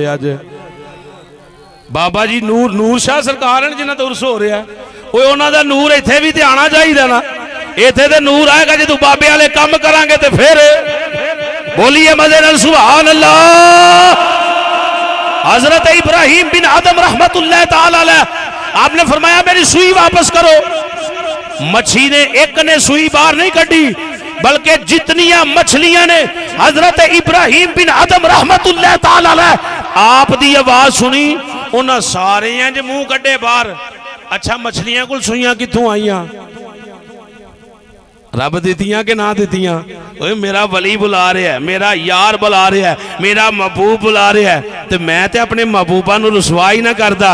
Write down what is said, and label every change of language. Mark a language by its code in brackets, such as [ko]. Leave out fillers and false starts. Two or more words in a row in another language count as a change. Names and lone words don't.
[pa] ਅੱਜ ਬਾਬਾ ਜੀ ਨੂਰ ਸ਼ਾਹ ਸਰਕਾਰ ਹੈਂ ਜਿਨ੍ਹਾਂ ਦਾ ਉਰਸ ਹੋ ਰਿਹਾ ਹੈ, ਉਨ੍ਹਾਂ ਦਾ ਨੂਰ ਇੱਥੇ ਭੀ ਤੇ ਆਨਾ ਚਾਹੀਏ ਨਾ। ਇੱਥੇ ਤੇ ਨੂਰ ਆਏਗਾ ਜੋ ਬਾਬੇ ਵਾਲੇ ਕੰਮ ਕਰਾਂਗੇ ਤੇ ਫਿਰ ਬੋਲੀਏ ਮਜ਼ੇ ਨਾਲ [ar] سبحان الله. [pa] ਹਜ਼ਰਤ ਇਬਰਾਹੀਮ ਬਿਨ ਆਦਮ [ar] رحمة الله تعالى عليه, [ur] آپ نے فرمایا میری سوئی واپس کرو. [pa] ਮੱਛੀ ਨੇ ਇਕ ਨੇ ਸੂਈ ਬਾਹਰ ਨਹੀਂ ਕੱਢੀ, ਬਲਕਿ ਜਿਤਨੀਆਂ ਮੱਛਲੀਆਂ ਨੇ ਹਜ਼ਰਤ ਇਬਰਾਹੀਮ ਬਿਨ ਆਦਮ [ar] رحمة الله تعالى عليه [pa] ਆਪ ਦੀ ਆਵਾਜ਼ ਸੁਣੀ, ਉਨ੍ਹਾਂ ਸਾਰੇ ਇੰਜ ਮੂੰਹ ਕੱਢੇ ਬਾਹਰ। ਅੱਛਾ ਮੱਛਲੀਆਂ ਕੋਲ ਸੂਈਆਂ ਕਿੱਥੋਂ ਆਈਆਂ? ਰੱਬ ਦਿੱਤੀਆਂ ਕਿ ਨਾ ਦਿੱਤੀਆਂ? ਓਏ ਮੇਰਾ ਵਲੀ ਬੁਲਾ ਰਿਹਾ ਹੈ, ਮੇਰਾ ਯਾਰ ਬੁਲਾ ਰਿਹਾ ਹੈ, ਮੇਰਾ ਮਹਿਬੂਬ ਬੁਲਾ ਰਿਹਾ ਹੈ, ਤੋ ਮੈਂ ਤੇ ਅਪਨੇ ਮਹਿਬੂਬਾ ਨੂੰ ਰੁਸਵਾ ਹੀ ਨਾ ਕਰਦਾ।